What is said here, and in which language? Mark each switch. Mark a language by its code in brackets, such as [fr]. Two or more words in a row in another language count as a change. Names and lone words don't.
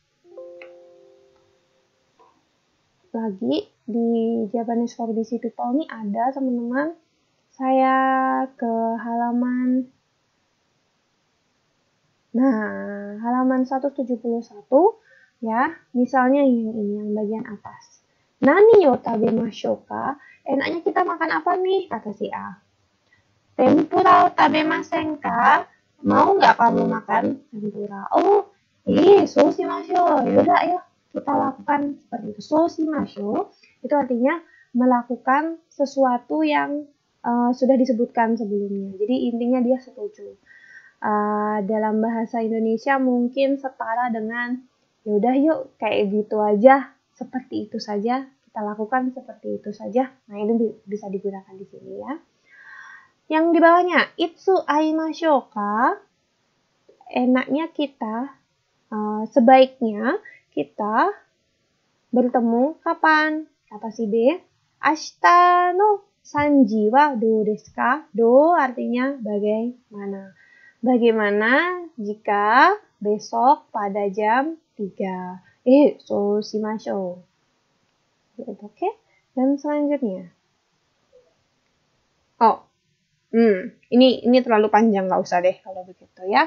[id] Lagi di Japanese for Busy People ini ada teman-teman. Saya ke halaman halaman 171 ya. Misalnya ini yang bagian atas. [ja] 何よ食べましょうか? [id] Enaknya kita makan apa nih? Kata si A. [ja] 天ぷらを食べませんか? [id] Mau nggak kamu makan tempura? [ja] Oh, そうしましょう. [id] Yaudah, ayo kita lakukan seperti itu. [ja] そうしましょう [id] itu artinya melakukan sesuatu yang sudah disebutkan sebelumnya. Jadi intinya dia setuju. Dalam bahasa Indonesia mungkin setara dengan yaudah yuk kayak gitu aja, seperti itu saja. Kita lakukan seperti itu saja. Nah, ini bisa digunakan di sini ya. Yang di bawahnya, [ja] いつ会いましょうか? [id] Enaknya kita, sebaiknya kita bertemu kapan? Kata si B. [ja] 明日の3時はどうですか? [id] Do artinya bagaimana. Bagaimana jika besok pada jam 3? [ja] そうしましょう. Oke. [id] Dan selanjutnya. Ini terlalu panjang, nggak usah deh kalau begitu ya.